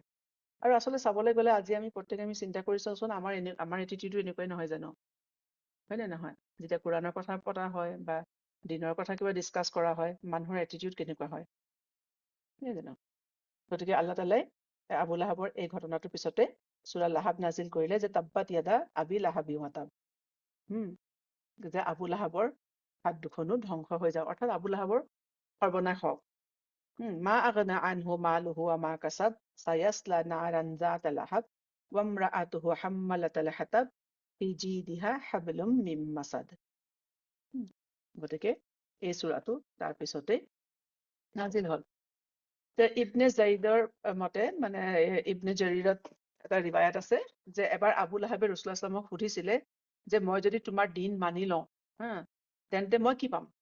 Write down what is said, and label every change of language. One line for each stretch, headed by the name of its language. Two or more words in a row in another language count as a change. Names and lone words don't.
Assamese: আৰু আচলতে চাবলৈ গ'লে আজি আমি প্ৰত্যেকে চিন্তা কৰি চাওঁচোন, আমাৰ এটিটিউডো এনেকুৱাই নহয় জানো? হয় নে নহয়? যেতিয়া কোৰাণৰ কথা পতা হয় বা দিনৰ কথা কিবা ডিছকাছ কৰা হয়, মানুহৰ এটিটিউড কেনেকুৱা হয়? নহয় জানো? গতিকে আল্লাহ তাআলাই আবু লাহাবৰ এই ঘটনাটোৰ পিছতে সূৰা লাহাব নাজিল কৰিলে যে
Arabic: تبت يدا أبي لهب وتب.
Assamese: যে আবু লাহাবৰ হাত দুখনো ধ্বংস হৈ যাওক, অৰ্থাৎ আবু লাহাবৰ সৰ্বনাশ হওক।
Arabic: ما أغنى عنه ماله وما كسب سيصلى نارا ذات لهب. وامرأته حمالة الحطب في جيدها حبل من مسد.
Assamese: গতিকে এই সূৰাটো তাৰপিছতে নাজিল হ'ল। ইবনে জাইদৰ মতে মানে ইবনে জাৰিৰত এটা ৰিৱায়াত আছে যে এবাৰ আবু লাহাবে ৰাসূলুল্লাহ সাল্লাল্লাহু সুধিছিলে যে মই যদি তোমাৰ দিন মানি লওঁ হা তেন্তে মই কি পাম?